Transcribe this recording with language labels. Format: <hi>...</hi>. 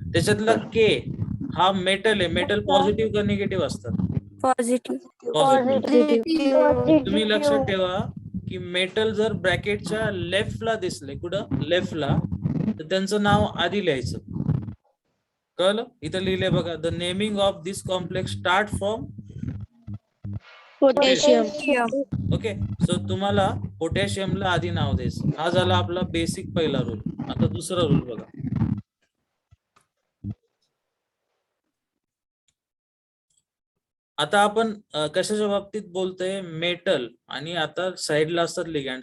<mr>त्याच्यातला K हा metal आहे. मेटल पॉझिटिव्ह का निगेटिव्ह असतात? पॉझिटिव्ह. पॉझिटिव्ह. तुम्ही लक्षात ठेवा की मेटल जर ब्रॅकेटच्या लेफ्टला दिसले, कुठं लेफ्टला, तर त्यांचं नाव आधी लिहायचं. कळलं? इथं लिहिले बघा.</mr> <en>the naming of this complex start from</en> <mr>potassium. Okay. So तुम्हाला पोटॅशियमला आधी नाव द्यायचं. हा झाला आपला बेसिक पहिला रूल. आता दुसरा रूल बघा. आता आपण कशाच्या बाबतीत बोलतोय? मेटल. आणि आता साइडला असतात लिगॅंड.</mr>